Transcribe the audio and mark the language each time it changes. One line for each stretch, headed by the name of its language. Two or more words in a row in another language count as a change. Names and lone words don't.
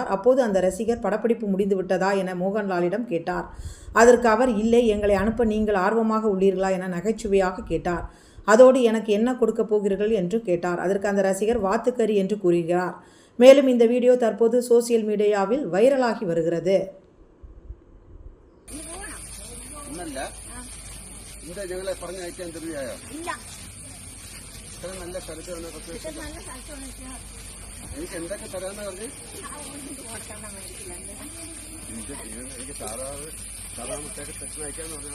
Tamil: அப்போது அந்த ரசிகர் படப்பிடிப்பு முடிந்து விட்டதா என மோகன்லாலிடம் கேட்டார். அதற்கு அவர், இல்லை, எங்களை அனுப்ப நீங்கள் ஆர்வமாக உள்ளீர்களா என நகைச்சுவையாக கேட்டார். அதோடு எனக்கு என்ன கொடுக்க போகிறீர்கள் என்று கேட்டார். அதற்கு அந்த ரசிகர் வாத்துக்கறி என்று கூறுகிறார். மேலும் இந்த வீடியோ தற்போது
English: social mediaவில்
Tamil: வைரலாகி வருகிறது.
Malayalam: നല്ല സ്ഥലത്താണ് എനിക്ക് എന്തൊക്കെ തരാന്ന് പറഞ്ഞ് എനിക്ക് സാധാരണ പ്രശ്നം അയക്കാന്ന് പറഞ്ഞാ.